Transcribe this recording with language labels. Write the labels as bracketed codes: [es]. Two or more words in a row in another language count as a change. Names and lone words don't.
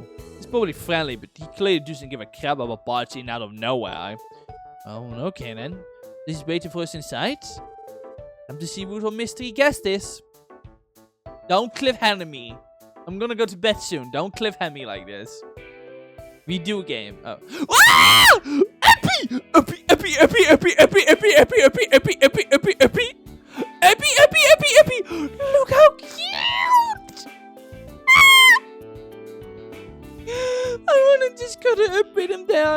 [en] He's probably friendly, but he clearly doesn't give a crap about barging out of nowhere. Oh, okay then. He's waiting for us inside? Time to see what our mystery guest is. Don't cliffhanger me. I'm gonna go to bed soon. Don't cliffhanger me like this. Redo game. Oh. Ah! Epi! Epi! Epi! Epi! Epi! Epi! Epi! Epi! Epi! Epi! Epi! Epi! Epi! Epi! Epi! Epi! Epi! Look how cute! Ah! I wanna just cuddle up with him there.